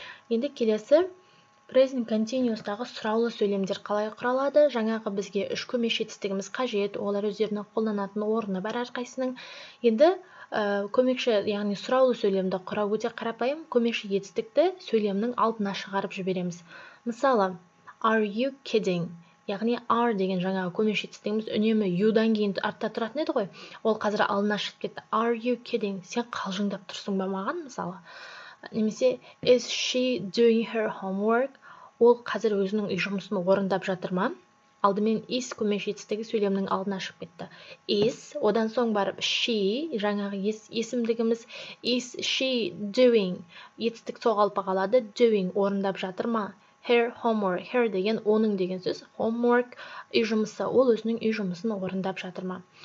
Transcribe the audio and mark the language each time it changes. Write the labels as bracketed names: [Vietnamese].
[Kazakh] Енді келесі present continuous'тағы сұраулы сөйлемдер қалай құралады? Жаңағы бізге үш көмеш жетістігіміз қажет, олар өздерінің қолданатын орны бар әрқайсының. Енді көмекші, яғни сұраулы сөйлемді құрау өте қарапайым. Көмекші жетістікті сөйлемнің алдына шығарып жібереміз. [English] Мысалы, are you kidding? [Kazakh] Яғни are деген жаңағы көмекші жетістігіміз үнемі you'дан кейін артта тұратын еді ғой. Ол қазір алдына шығып кетті. [English] Are you kidding? [Kazakh] Сен қалжыңдап тұрсың ба маған, мысалы? Немесе [English] is she doing her homework? [Kazakh] Ол қазір өзінің үй жұмысын орындап жатыр ма? Алдымен is көмекші жетістігі сөйлемнің алдына шығып кетті. Is, одан соң барып she, жаңағы есімдігіміз is she doing? Етістік соғалпы қалады, doing орындап жатыр ма? Her homework, her деген оның деген сөз, homework үй жұмысы, ол өзінің үй жұмысын орындап жатыр ма?